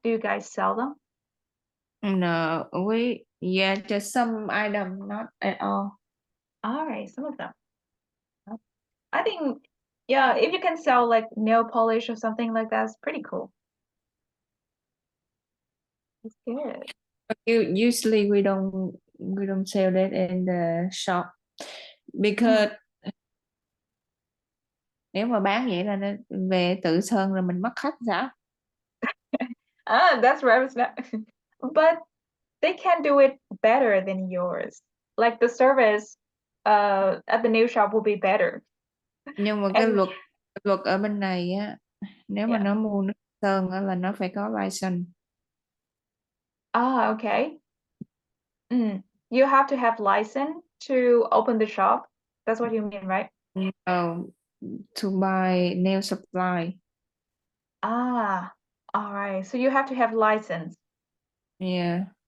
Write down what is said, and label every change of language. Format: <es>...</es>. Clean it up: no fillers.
<en>Do you guys sell them? No, just some item, not at all. All right, some of them. I think, yeah, if you can sell like nail polish or something like that, it's pretty cool. That's good. Usually we don't sell that in the shop because</en> <vi>nếu mà bán vậy là nó về tự sơn rồi mình mất khách sao?</vi> <en>That's right. It's not. But they can do it better than yours. Like the service at the new shop will be better.</en> <vi>Nhưng mà cái</vi> <en>And</en> <vi>luật ở bên này á, nếu mà</vi> <en>yeah.</en> <vi>nó mua nước sơn á là nó phải có license.</vi> <en>Okay. You have to have license to open the shop. That's what you mean, right? To buy nail supply. All right. So you have to have license. Yeah.</en>